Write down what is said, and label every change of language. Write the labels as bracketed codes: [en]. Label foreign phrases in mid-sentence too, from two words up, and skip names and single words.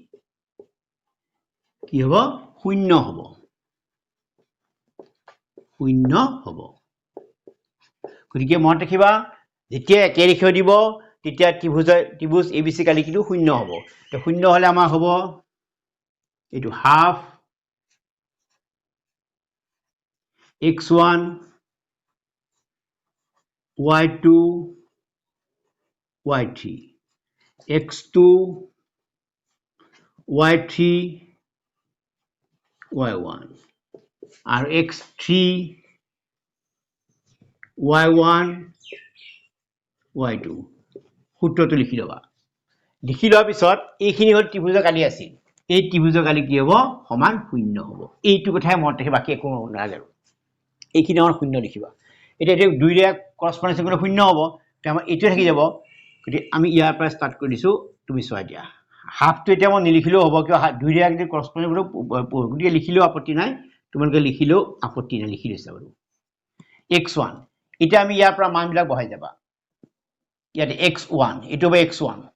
[as] কি হব শূন্য হব গতিকে মনত ৰাখিবা যেতিয়া একেৰেখীয় দিব তেতিয়া ত্রিভুজ এবিসি কালি কিন্তু শূন্য হব তো শূন্য হলে আমাৰ হব এইটো হাফ x1 y2 y3 x2 y3 y1 আৰু x3 y1 y2 সূত্ৰটো লিখি লবা লিখি লোৱাৰ পিছত এইখিনি হল ত্ৰিভুজৰ কালি আছিল এই ত্ৰিভুজৰ কালি কি হ'ব সমান শূন্য হ'ব এইটো কথাই মনত ৰাখিবা বাকি একো নালাগে আৰু এইখিনি আমাৰ শূন্য লিখিবা এটা এটা দুইৰে করসপন্ডেন্স করে শূন্য হ'ব তে আমাৰ এইটো থাকি যাব গতি আমি ইয়াৰ পৰা স্টার্ট কৰি দিছো তুমি চোৱা দিয়া হাফটো এটা মই নিলিখিলেও হ'ব কিয় দুইৰে যদি করসপন্ডেন্স করে গতি লিখিলেও আপত্তি নাই তোমালোকে লিখিলেও আপত্তি নাই লিখি লৈছা বাৰু x1 এটা আমি ইয়াৰ পৰা মানবিলাক বহাই যাবা ইয়াতে x1 এটো হবে x1